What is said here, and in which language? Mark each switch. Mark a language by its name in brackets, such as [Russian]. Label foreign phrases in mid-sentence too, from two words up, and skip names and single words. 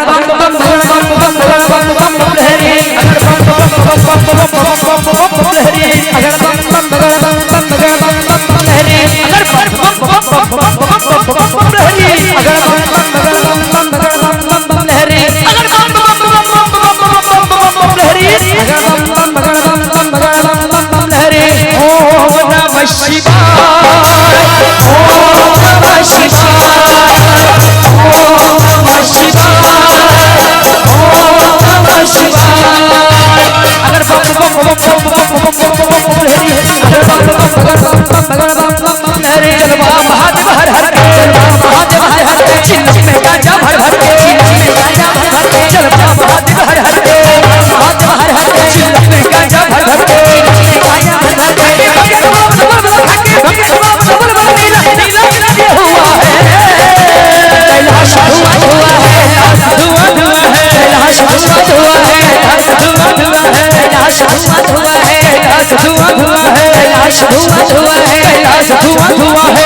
[Bhojpuri] बम बम बम बम बम बम लहरी, अगर बम बम बम बम बम लहरी, अगर बम बम बम बम लहरी, अगर बम बम बम लहरी, अगर बम बम बम लहरी, अगर बम बम लहरी, अगर बम बम लहरी। [Sanskrit] ओम नमः शिवाय, ओम नमः शिवाय, ओम नमः शिवाय, ओम नमः शिवाय। [Bhojpuri] अगर बम बम बम बम लहरी, अगर बम बम लहरी, जलवा महादेव हर हर के, जलवा महादेव हर हर के, चिल्लम में गाजा भर भर के, चिल्लम में गाजा भर भर के, जलवा महादेव हर हर के, महादेव हर हर के, चिल्लम में गाजा भर भर के, गाजा भर भर के, कैलाश धुआं धुआं है, धुआं धुआं है, कैलाश धुआं धुआं है, धुआं धुआं है, कैलाश धुआं धुआं है, कैलाश धुआं धुआं है, कैलाश धुआं धुआं है, कैलाश धुआं धुआं है।